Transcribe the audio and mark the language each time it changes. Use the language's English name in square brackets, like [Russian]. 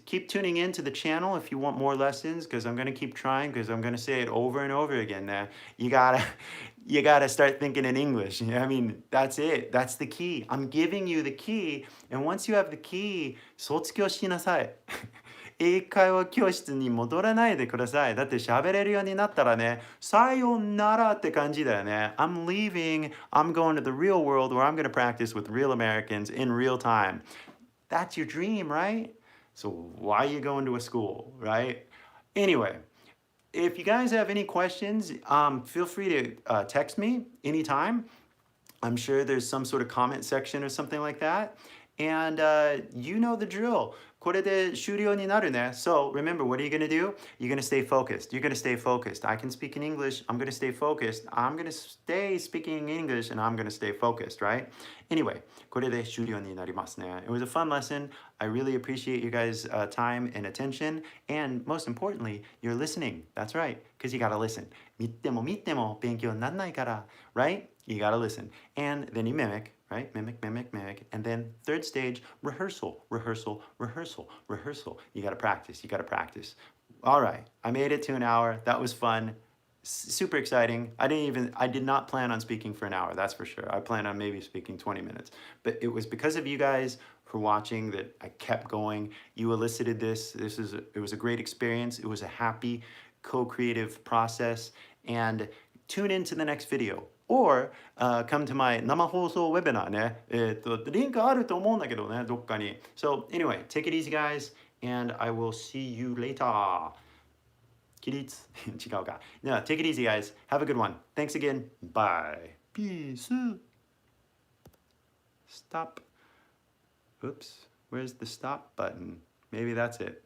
[English] Keep tuning in to the channel if you want more lessons, because I'm going to keep trying, because I'm going to say it over and over again. You gotta start thinking in English. I mean, that's it. That's the key. I'm giving you the key. And once you have the key, [Japanese] 卒業しなさい。英会話教室に戻らないでください。だって喋れるようになったらね、さよならって感じだよね。 [English] I'm leaving. I'm going to the real world where I'm going to practice with real Americans in real time. That's your dream, right? So why are you going to a school, right? Anyway, if you guys have any questions, feel free to text me anytime. I'm sure there's some sort of comment section or something like that. And you know the drill. [Japanese] これで終了になるね. [English] So remember, what are you going to do? You're going to stay focused. You're going to stay focused. I can speak in English. I'm going to stay focused. I'm going to stay speaking in English, and I'm going to stay focused, right? Anyway, [Japanese] これで終了になりますね. [English] It was a fun lesson. I really appreciate you guys' time and attention. And most importantly, you're listening. That's right, because you got to listen. [Japanese] 見ても勉強にならないから, [English] right? You got to listen. And then you mimic. Right? Mimic. And then third stage, rehearsal. You gotta practice. All right, I made it to an hour. That was fun. Super exciting. I did not plan on speaking for an hour, that's for sure. I planned on maybe speaking 20 minutes. But it was because of you guys for watching that I kept going. You elicited this. It was a great experience. It was a happy, co-creative process. And tune in to the next video. Or come to my 生放送 webinar ね。 [Japanese] リンクあると思うんだけどね、どっかに。 [English] So anyway, take it easy guys, and I will see you later. [Japanese] 起立違うか。 [English] No, take it easy guys. Have a good one. Thanks again. Bye. Peace. Stop. Oops. Where's the stop button? Maybe that's it.